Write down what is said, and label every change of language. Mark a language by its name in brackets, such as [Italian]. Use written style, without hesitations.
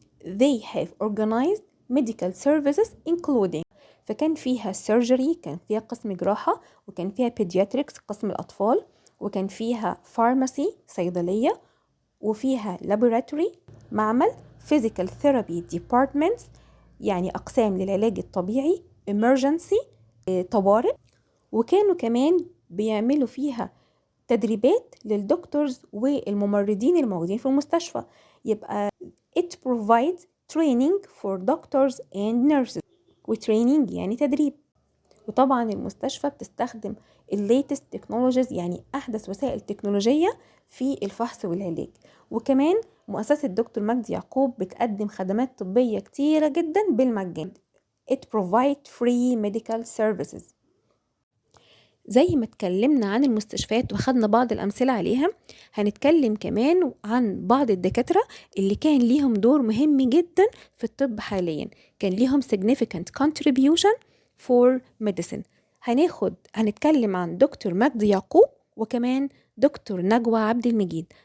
[English] They have organized medical services including، [Arabic] فكان فيها surgery كان فيها قسم جراحة، وكان فيها pediatrics قسم الأطفال، وكان فيها pharmacy صيدلية، وفيها laboratory معمل، physical therapy departments يعني أقسام للعلاج الطبيعي، emergency طوارئ، وكانوا كمان بيعملوا فيها تدريبات للدكتورز والممرضين الموجودين في المستشفى. [English] يبقى it provides training for doctors and nurses، وtraining [Arabic] يعني تدريب. وطبعا المستشفى بتستخدم latest technologies يعني أحدث وسائل التكنولوجية في الفحص والعلاج. وكمان مؤسسة دكتور مجدي يعقوب بتقدم خدمات طبية كتيرة جدا بالمجان. [English] it provides free medical services. [Arabic] زي ما اتكلمنا عن المستشفيات وخدنا بعض الأمثلة عليها، هنتكلم كمان عن بعض الدكاترة اللي كان ليهم دور مهم جدا في الطب حاليا، كان ليهم [English] significant contribution for medicine. [Arabic] هنتكلم عن دكتور مجدي يعقوب وكمان دكتور نجوى عبد المجيد.